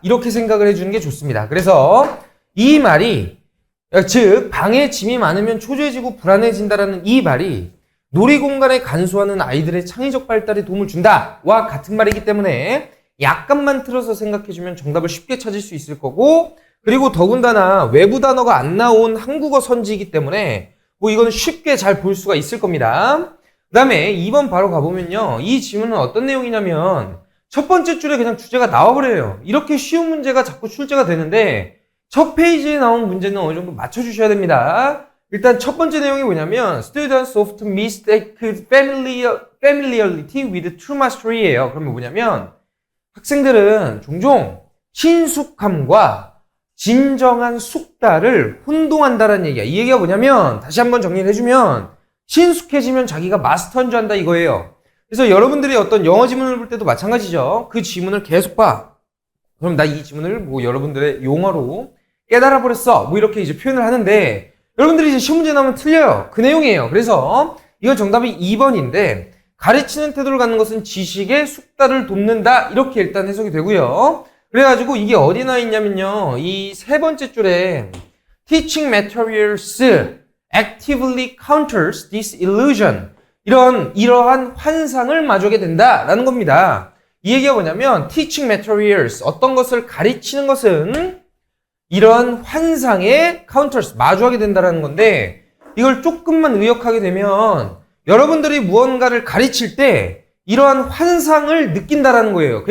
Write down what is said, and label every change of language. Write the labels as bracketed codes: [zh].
[ko] 이렇게 생각을 해주는 게 좋습니다. 그래서 이 말이, 즉 방해짐이 많으면 초조해지고 불안해진다라는 이 말이 놀이공간에 간소화는 아이들의 창의적 발달에 도움을 준다와 같은 말이기 때문에 약간만 틀어서 생각해주면 정답을 쉽게 찾을 수 있을 거고, 그리고 더군다나 외부 단어가 안 나온 한국어 선지이기 때문에 이거는 쉽게 잘 볼 수가 있을 겁니다. 그 다음에 2번 바로 가보면요. 이 지문은 어떤 내용이냐면 첫 번째 줄에 그냥 주제가 나와버려요. 이렇게 쉬운 문제가 자꾸 출제가 되는데 첫 페이지에 나온 문제는 어느 정도 맞춰주셔야 됩니다. 일단 첫 번째 내용이 뭐냐면 [en] Students often mistake familiarity with true mastery예요. [ko] 그러면 뭐냐면 학생들은 종종 친숙함과 진정한 숙달을 혼동한다는 얘기야. 이 얘기가 뭐냐면 다시 한번 정리를 해주면 친숙해지면 자기가 마스터한 줄 안다 이거예요. 그래서 여러분들이 어떤 영어 지문을 볼 때도 마찬가지죠. 그 지문을 계속 봐. 그럼 나 이 지문을 여러분들의 용어로 깨달아 버렸어. 이렇게 이제 표현을 하는데 여러분들이 이제 시험 문제 나오면 틀려요. 그 내용이에요. 그래서 이건 정답이 2번인데 가르치는 태도를 갖는 것은 지식의 숙달을 돕는다. 이렇게 일단 해석이 되고요. 그래가지고 이게 어디 나 있냐면요. 이 세 번째 줄에 [en] Teaching materials actively counters this illusion. [ko] 이러한 환상을 마주하게 된다라는 겁니다. 이 얘기가 뭐냐면 [en] Teaching materials, [ko] 어떤 것을 가르치는 것은 이러한 환상에 counters, 마주하게 된다라는 건데 이걸 조금만 의역하게 되면 여러분들이 무언가를 가르칠 때 이러한 환상을 느낀다라는 거예요.